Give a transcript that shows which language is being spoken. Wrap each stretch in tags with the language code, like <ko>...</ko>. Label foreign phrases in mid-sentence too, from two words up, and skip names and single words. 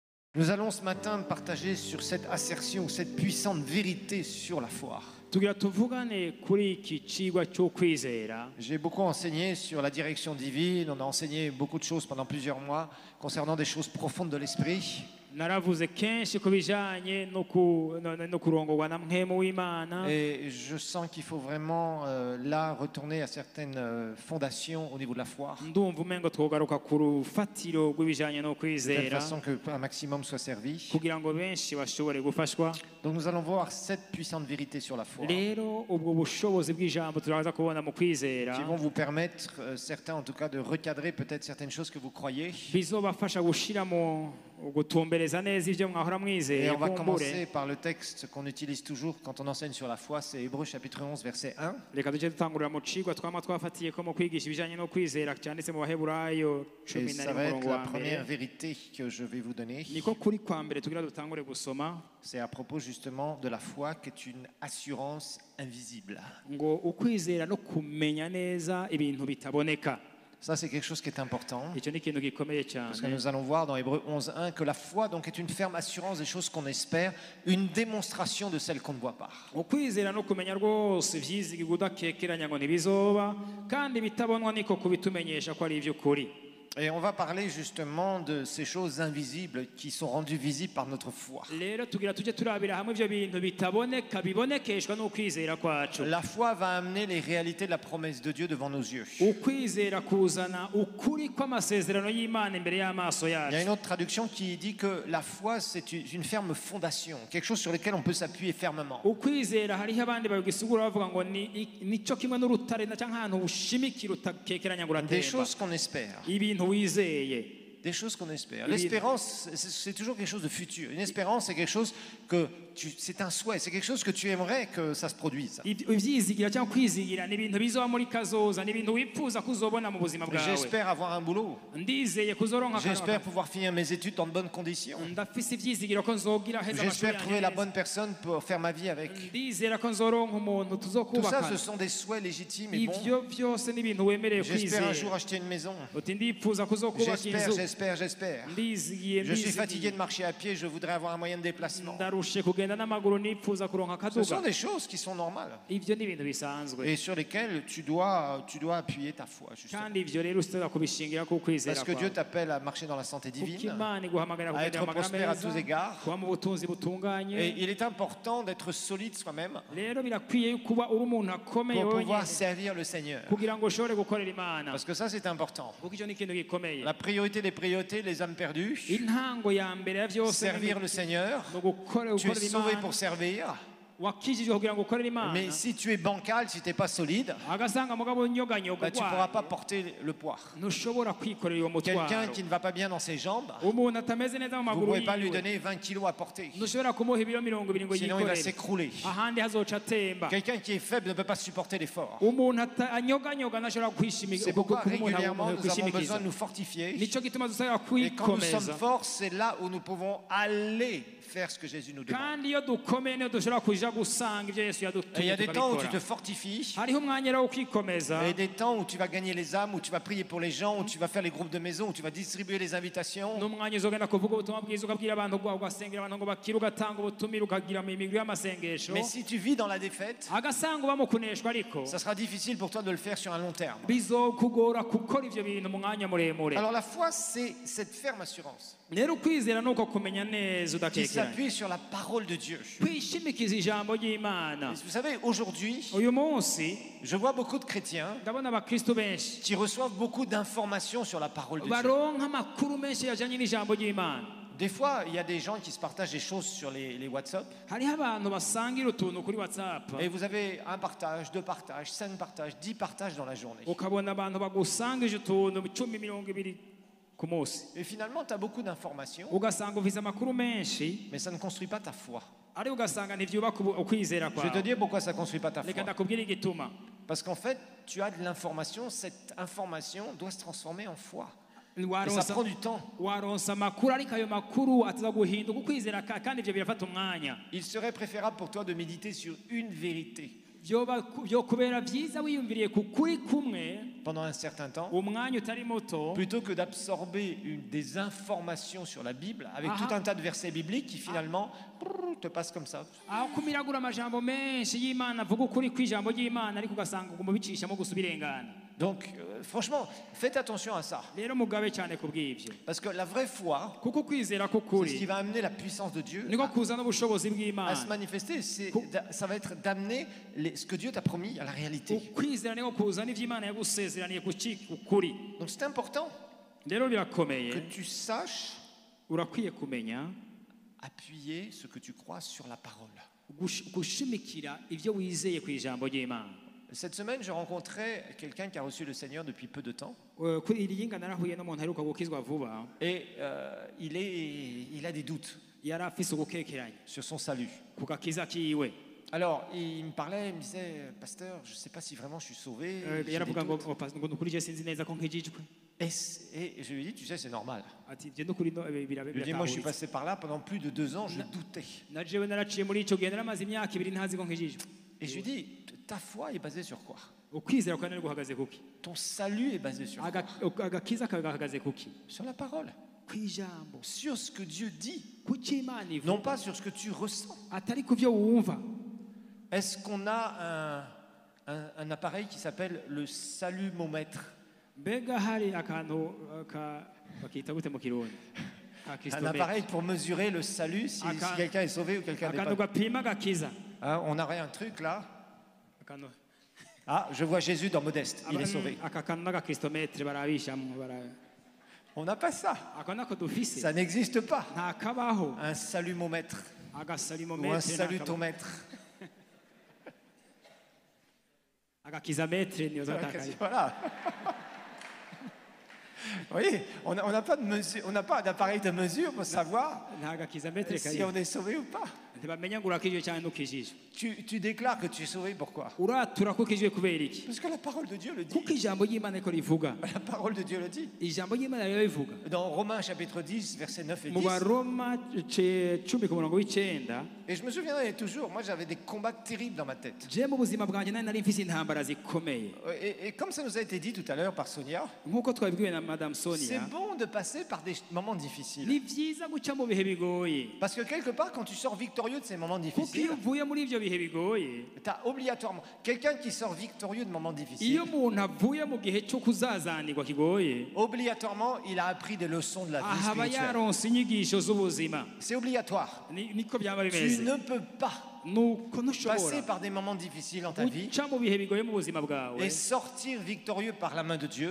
<fr>Nous allons ce matin partager sur cette assertion, cette puissante vérité sur la foi. J'ai beaucoup enseigné sur la direction divine, on a enseigné beaucoup de choses pendant plusieurs mois concernant des choses profondes de l'esprit.</fr> <rn>naravuze kenshi ku bijanye no kurongorwa na mpwemu w'Imana.</rn> <fr>Et je sens qu'il faut vraiment là retourner à certaines fondations au niveau de la foi.</fr> <rn>Ndumva umengo twogaruka ku rufatiro rw'ibijanye no</rn> <fr>De</fr> <rn>kwizera</rn> <fr>telle façon que un maximum soit servi.</fr> <rn>kugira ngo benshi bashobore gufashwa.</rn> <fr>Donc nous allons voir cette puissante vérité sur la foi</fr> <rn>Rero ubwo bushobozi bw'ijambo turaza kubona mu kwizera</rn> <fr>qui vont vous permettre, certains en tout cas, de recadrer peut-être certaines choses que vous croyez.</fr> <rn>bizobafasha gushira mu gutumbereza neza ivyo mwahora</rn> <fr>Et</fr> <rn>mwizeye</rn> <fr>on va</fr> <rn>kumbure.</rn> <fr>commencer par le texte qu'on utilise toujours quand on enseigne sur la foi, c'est Hébreux chapitre 11 verset 1.</fr> <rn>Reka tujye dutangurira mu cigwa twama twafatiye ko mu kwigisha ibijanye no kwizera cyanditse mu Baheburayo</rn> <fr>Et 10 ça va être</fr> <rn>n'umurongo</rn> <fr>la</fr> <rn>wa</rn> <fr>première</fr> <rn>mbere.</rn> <fr>vérité que je vais vous donner.</fr> <rn>Niko kuri kwa mbere tugira dutangure gusoma</rn> <fr>C'est à propos justement de la foi qui est une assurance invisible.</fr> <rn>ngo ukwizera no kumenya neza ibintu bitaboneka.</rn> <fr>Ça, c'est quelque chose qui est important.</fr> <rn>Icyo ni ikintu gikomeye</rn> <fr>Parce que</fr> <rn>cyane.</rn> <fr>nous allons voir dans Hébreux 11.1 que la foi donc est une ferme assurance des choses qu'on espère, une démonstration de celles qu'on ne voit pas.</fr> <rn>Ukwizera no kumenya rwose ivyizigirwa udakekeranya ngo ntibizoba kandi bitabonwa niko kubitumenyesha ko ari ivy'ukuri.</rn> <fr>Et on va parler justement de ces choses invisibles qui sont rendues visibles par notre foi.</fr> <rn>Rero tugira tujye turabira hamwe ivyo bintu bitaboneka bibonekeshwa n'ukwizera kwacu.</rn> <fr>La foi va amener les réalités de la promesse de Dieu devant nos yeux.</fr> <rn>Ukwizera kuzana ukuri kw'amasezerano y'Imana imbere y'amaso</rn> <fr>Il y a</fr> <rn>yacu.</rn> <fr>une autre traduction qui dit que la foi, c'est une ferme fondation, quelque chose sur lequel on peut s'appuyer fermement.</fr> <rn>Ukwizera hariho abandi babisigura bavuga ngo nico kimwe n'urutare cyangwa ahantu ushimikira utakekeranya ngo</rn> <fr>Des</fr> <rn>uratemba.</rn> <fr>choses qu'on espère.</fr> <rn>Ibintu wizeye.</rn> <fr>Des choses qu'on espère. L'espérance, c'est toujours quelque chose de futur. Une espérance, c'est quelque chose que c'est un souhait, c'est quelque chose que tu aimerais que ça se produise.</fr> <rn>Ivyizigira cyangwa kwizigira ni ibintu bizoba muri kazoza, ni ibintu wifuza kuzobona mu buzima bwawe.</rn> <fr>J'espère avoir un boulot.</fr> <rn>Ndizeye kuzoronka</rn> <fr>J'espère pouvoir finir mes études dans de bonnes conditions.</fr> <rn>ndafise ivyizigiro ko nzogira heza</rn> <fr>J'espère trouver la bonne personne pour faire ma vie avec.</fr> <rn>ndizera ko nzoronka umuntu</rn> <fr>Tout ça,</fr> <rn>tuzokubaka.</rn> <fr>ce sont des souhaits légitimes et bons.</fr> <rn>Ivyo byose ni ibintu wemereye</rn> <fr>J'espère un</fr> <rn>kwizera.</rn> <fr>jour acheter une maison.</fr> <rn>Uti ndifuza kuzokubaka inzu.</rn> <fr>J'espère.</fr> <rn>Ndizigiye</rn> <fr>Je suis</fr> <rn>ndizigiye.</rn> <fr>fatigué de marcher à pied, je voudrais avoir un moyen de déplacement.</fr> <rn>ndarushe kugenda n'amaguru nifuza kuronka</rn> <fr>Ce sont</fr> <rn>akaduga.</rn> <fr>des choses qui sont normales</fr> <rn>Ivyo ni ibintu bisanzwe</rn> <fr>et sur lesquelles tu dois appuyer ta foi, justement.</fr> <rn>kandi ivyo rero usitera kubishingira ku kwizera</rn> <fr>Parce que Dieu t'appelle à marcher dans la santé</fr> <rn>kuko</rn> <fr>divine.</fr> <rn>Imana iguhamagara</rn> <fr>à</fr> <rn>kugendera</rn> <fr>être</fr> <rn>amagara</rn> <fr>prospère à</fr> <rn>meza,</rn> <fr>tous égards.</fr> <rn>kuba mu butunzi</rn> <fr>Et</fr> <rn>butunganye.</rn> <fr>il est important d'être solide soi-même</fr> <rn>Rero birakwiye kuba uri umuntu akomeye</rn> <fr>pour pouvoir</fr> <rn>wenyine</rn> <fr>servir le Seigneur.</fr> <rn>kugira ngo ushobore gukorera Imana.</rn> <fr>Parce que ça, c'est important.</fr> <rn>Kuko icyo ni ikintu gikomeye.</rn> <fr>La priorité des priorités, les âmes perdues,</fr> <rn>Intango ya mbere ya vyose</rn> <fr>servir le Seigneur.</fr> <rn>no gukorera</rn> <fr>Tu es sauvé</fr> <rn>Imana.</rn> <fr>pour servir.</fr> <rn>Wakijijwe kugira ngo ukorere Imana.</rn> <fr>Mais si tu es bancal, si tu n'es pas solide,</fr> <rn>agasanga mugabo nyoganyoga</rn> <fr>tu ne pourras pas porter le poids.</fr> <rn>ntushobora kwikorera uwo</rn> <fr>Quelqu'un</fr> <rn>mutwaro.</rn> <fr>qui ne va pas bien dans ses jambes,</fr> <rn>Umuntu atameze neza mu</rn> <fr>vous ne</fr> <rn>maguru</rn> <fr>pouvez pas lui</fr> <rn>yiwe</rn> <fr>donner 20 kilos à porter.</fr> <rn>ntushobora kumuha ibiro 20 ngo</rn> <fr>Sinon, il va</fr> <rn>yikorere</rn> <fr>s'écrouler.</fr> <rn>ahandi hazoca atemba.</rn> <fr>Quelqu'un qui est faible ne peut pas supporter l'effort.</fr> <rn>Umuntu anyoganyoga ntashobora kwishimika.</rn> <fr>C'est pourquoi régulièrement, nous avons besoin de nous fortifier.</fr> <rn>Nico gituma dusabira</rn> <fr>Et quand nous sommes</fr> <rn>kwikomeza.</rn> <fr>forts, c'est là où nous pouvons aller faire ce que Jésus nous demande.</fr> <rn>kandi iyo dukomeye niyo dushobora kuja gusanga ibyo Yesu</rn> <fr>Et il y</fr> <rn>yadutumye</rn> <fr>a des temps où tu te</fr> <rn>tukabikora.</rn> <fr>fortifies,</fr> <rn>hariho umwanya rero wo kwikomeza</rn> <fr>et des temps où tu vas gagner les âmes, où tu vas prier pour les gens, où tu vas faire les groupes de maison, où tu vas distribuer les invitations.</fr> <rn>n'umwanya uzogenda kuvuga ubutumwa bwiza ukabwira abantu ugasengera abantu ngo bakire ugatanga ubutumire ukagira mu imigwi y'amasengesho.</rn> <fr>Mais si tu vis dans la défaite,</fr> <rn>agasanga uba mu kuneshwa ariko</rn> <fr>ça sera difficile pour toi de le faire sur un long terme.</fr> <rn>bizokugora gukora ivyo bintu mu mwanya muremure.</rn> <fr>Alors la foi, c'est cette ferme assurance</fr> <rn>rero ukwizera nuko kumenya neza</rn> <fr>qui</fr> <rn>udakekeranya,</rn> <fr>s'appuie sur la parole de Dieu.</fr> <rn>kwishimikiza ijambo ry'Imana.</rn> <fr>Vous savez, aujourd'hui,</fr> <rn>uyu munsi</rn> <fr>je vois beaucoup de chrétiens</fr> <rn>ndabona abakristo benshi</rn> <fr>qui reçoivent beaucoup d'informations sur la parole de Dieu.</fr> <rn>baronka amakuru menshi yajanye n'ijambo ry'Imana.</rn> <fr>Des fois, il y a des gens qui se partagent des choses sur les WhatsApp.</fr> <rn>hariho abantu basangira utuntu kuri WhatsApp</rn> <fr>Et vous avez un partage, deux partages, 5 partages, 10 partages dans la journée.</fr> <rn>ukabona abantu bagusangije utuntu 10-20 ku munsi,</rn> <fr>Et finalement, tu as beaucoup d'informations,</fr> <rn>ugasanga ufise amakuru menshi</rn> <fr>mais ça ne construit pas ta foi.</fr> <rn>ariko ugasanga ntivyubaka ukwizera</rn> <fr>Je vais te</fr> <rn>kwawe.</rn> <fr>dire pourquoi ça ne construit pas ta</fr> <rn>reka</rn> <fr>foi.</fr> <rn>ndakubwira igituma.</rn> <fr>Parce qu'en fait, tu as de l'information, cette information doit se transformer en foi. Et ça prend du temps.</fr> <rn>waronsa amakuru ariko ayo makuru ataza guhinduka ukwizera kandi ivyo birafata umwanya.</rn> <fr>Il serait préférable pour toi de méditer sur une vérité.</fr> <rn>byokubera byiza wiyumviriye ku kuri kumwe</rn> <fr>pendant un certain temps,</fr> <rn>umwanya utari muto</rn> <fr>plutôt que d'absorber des informations sur la Bible avec</fr> <rn>Aha.</rn> <fr>tout un tas de versets bibliques qui finalement te passent comme ça.</fr> <rn>aho kumiragura amajambo menshi y'Imana avuga ukuri kw'ijambo ry'Imana ariko ugasanga uguma ubicishamo gusa ubirengana.</rn> <fr>Donc, franchement, faites attention à ça.</fr> <rn>Rero mugabe cyane ku bw'ibyo</rn> <fr>Parce que la vraie foi,</fr> <rn>kuko kwizera</rn> <fr>c'est ce</fr> <rn>k'ukuri</rn> <fr>qui va amener la puissance de Dieu</fr> <rn>niko kuzana ubushobozi</rn> <fr>à se</fr> <rn>bw'Imana.</rn> <fr>manifester. Ça va être d'amener ce que Dieu t'a promis à la réalité.</fr> <rn>Ukwizera niko kuzana ivyo Imana yagusezeraniye kukuri.</rn> <fr>Donc, c'est important</fr> <rn>Rero</rn> <fr>que</fr> <rn>birakomeye</rn> <fr>tu saches</fr> <rn>urakwiye kumenya</rn> <fr>appuyer ce que tu crois sur la parole.</fr> <rn>gushimikira ivyo wizeye ku ijambo ry'Imana.</rn> <fr>Cette semaine, je rencontrais quelqu'un qui a reçu le Seigneur depuis peu de temps.</fr> <rn>Kuri iri yinga narahuye n'umuntu aheruka gukizwa vuba</rn> <fr>Et il a des doutes</fr> <rn>yari afise ugukekeranya</rn> <fr>sur son salut.</fr> <rn>ku gakiza kiwe.</rn> <fr>Alors, il me parlait, il me disait, Pasteur, je ne sais pas si vraiment je suis sauvé. j'ai des</fr> <rn>yaravuga ngo</rn> <fr>doutes.</fr> <rn>ngo nukuri je sinzi neza ko nkijijwe</rn> <fr>Et je lui ai dit, tu sais, c'est normal.</fr> <rn>ati ivyo nukuri</rn> <fr>Je lui ai dit, moi, je suis</fr> <rn>biratahuritse</rn> <fr>passé par là pendant plus de 2 ans, je doutais.</fr> <rn>na jewe naraciye muri ico gihe naramaze imyaka 2 ntazi ko nkijijwe.</rn> <fr>Et je lui ai dit, ta foi est basée sur quoi?</fr> <rn>Ukwizera kwawe nari guhagaze kuki?</rn> <fr>Ton salut est basé sur quoi?</fr> <rn>Agakiza kawe gahagaze kuki?</rn> <fr>Sur la parole.</fr> <rn>Kwijambo</rn> <fr>Sur ce que Dieu dit.</fr> <rn>kuki Imana</rn> <fr>Non</fr> <rn>ivuga</rn> <fr>pas sur ce que tu ressens.</fr> <rn>atari ku vyo wumva.</rn> <fr>Est-ce qu'on a un appareil qui s'appelle le salumomètre?</fr> <rn>Mbega hari akantu bakita gute mu Kirundi? Ka</rn> <fr>Un</fr> <rn>Kristometre.</rn> <fr>appareil pour mesurer le salut, si</fr> <rn>Aka-</rn> <fr>quelqu'un est sauvé ou quelqu'un n'est</fr> <rn>akantu</rn> <fr>pas.</fr> <rn>gapima agakiza.</rn> <fr>Hein, on aurait un truc là.</fr> <rn>Akantu</rn> <fr>Ah, je vois Jésus dans Modeste, il est sauvé.</fr> <rn>aka kantu n'agakristometre barabishamwo</rn> <fr>On n'a pas ça.</fr> <rn>ako nako dufise</rn> <fr>Ça n'existe pas.</fr> <rn>nta kabaho</rn> <fr>Un salumomètre ou un</fr> <rn>agasalimometre</rn> <fr>salutomètre.</fr> <rn>agakizametre niyo zatakaye.</rn> <fr>Voilà. Oui, on n'a pas de mesure, on n'a pas d'appareil de mesure pour savoir</fr> <rn>nta gakizametre</rn> <fr>si</fr> <rn>kari</rn> <fr>on est sauvé ou pas.</fr> <rn>ntibamenya ngo urakijwe cyangwa ntukijijwe.</rn> <fr>Tu déclares que tu es sauvé, pourquoi?</fr> <rn>Uratura ko ukijwe kubera iki?</rn> <fr>Parce que la parole de Dieu le dit.</fr> <rn>Kuko ijambo ry'Imana ko rivuga.</rn> <fr>La parole de Dieu le dit.</fr> <rn>Ijambo ry'Imana rero rivuga</rn> <fr>Dans Romains chapitre 10, versets 9 et</fr> <rn>mu</rn> <fr>10.</fr> <rn>Baroma 10 ku murongo w'icenda.</rn> <fr>Et je me souviendrai toujours, moi j'avais des combats terribles dans ma tête.</fr> <rn>Je mu buzima bwanjye nari mfise intambara zikomeye</rn> <fr>Et comme ça nous a été dit tout à l'heure par Sonia,</fr> <rn>nk'uko twabibwiwe na Madame</rn> <fr>c'est</fr> <rn>Sonia.</rn> <fr>bon de passer par des moments difficiles.</fr> <rn>Ni vyiza guca mu bihe bigoye</rn> <fr>Parce que quelque part, quand tu sors victorieux de ces moments</fr> <rn>kuko</rn> <fr>difficiles,</fr> <rn>iyo uvuye muri ivyo bihe bigoye</rn> <fr>tu as obligatoirement quelqu'un qui sort victorieux de moments difficiles.</fr> <rn>iyo umuntu avuye mu gihe cyo kuzazanirwa kigoye</rn> <fr>Obligatoirement, il a appris des leçons de la vie</fr> <rn>ahaba</rn> <fr>spirituelle.</fr> <rn>yaronse inyigisho z'ubuzima.</rn> <fr>C'est obligatoire.</fr> <rn>Niko byaba</rn> <fr>Tu</fr> <rn>bimeze</rn> <fr>ne peux pas</fr> <rn>nuko</rn> <fr>passer</fr> <rn>ntushobora</rn> <fr>par des moments difficiles dans ta vie</fr> <rn>guca mu bihe bigoye mu buzima bwawe</rn> <fr>et sortir victorieux par la main de Dieu</fr>